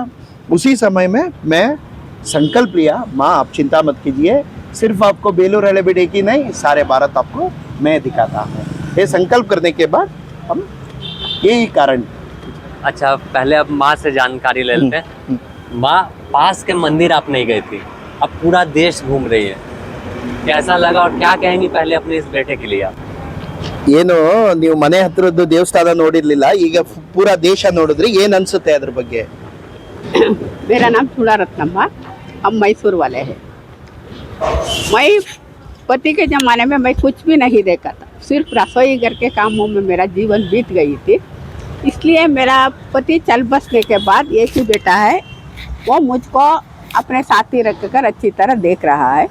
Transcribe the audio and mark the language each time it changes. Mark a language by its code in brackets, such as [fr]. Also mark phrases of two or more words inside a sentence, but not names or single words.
[hi] उसी समय में मैं संकल्प लिया, माँ आप चिंता मत कीजिए, सिर्फ आपको बेलूर हड़ेबीड एक ही नहीं, सारे भारत आपको मैं दिखाता हूँ। ये संकल्प करने के बाद हम यही कारण। अच्छा, पहले अब माँ से जानकारी ले लेते हैं। माँ, पास के मंदिर आप नहीं गई थी, अब पूरा देश घूम रही है, कैसा लगा और क्या कहेंगी पहले अपने इस बेटे के लिए आप? [kn] ಏನು ನೀವು ಮನೆ ಹತ್ತಿರದ್ದು ದೇವಸ್ಥಾನ ನೋಡಿರ್ಲಿಲ್ಲ, ಈಗ ಪೂರಾ ದೇಶ ನೋಡಿದ್ರಿ, ಏನ್ ಅನ್ಸುತ್ತೆ ಅದ್ರ ಬಗ್ಗೆ? [hi] मेरा नाम चूड़ा रत्नम्मा, हम मैसूर वाले हैं। मैं पति के ज़माने में मैं कुछ भी नहीं देखा था, सिर्फ रसोई घर के कामों में मेरा जीवन बीत गई थी। इसलिए मेरा पति चल बसने के बाद एक ही बेटा है, वो मुझको अपने साथी रखकर अच्छी तरह देख रहा है।